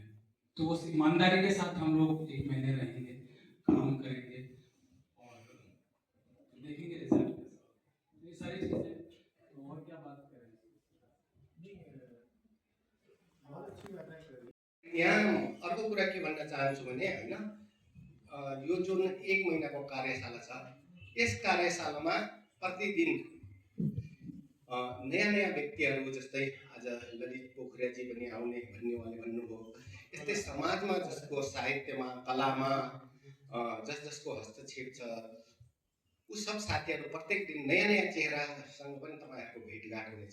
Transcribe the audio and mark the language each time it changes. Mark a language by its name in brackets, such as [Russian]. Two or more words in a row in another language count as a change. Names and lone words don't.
[Hindi] तो उस ईमानदारी के साथ हम लोग 1 महीने रहेंगे, काम करेंगे और देखेंगे रिजल्ट कैसा। ये सारी चीजें, तो और क्या बात करें। [Nepali] यहाँ अर्को कुरा के भन्न चाहन्छु भने हैन, यो जुन 1 महिनाको कार्यशाला छ, यस कार्यशालामा प्रतिदिन नयाँ नयाँ व्यक्तिहरू, जस्तै आज ललित पोखरियाजी पनि आउने भन्ने उहाँले भन्नुभयो, यस्तै समाजमा जसको साहित्यमा, कलामा जस जसको हस्तक्षेप छ ऊ सब साथीहरू प्रत्येक दिन नयाँ नयाँ चेहरासँग पनि तपाईँहरूको भेटघाट हुनेछ।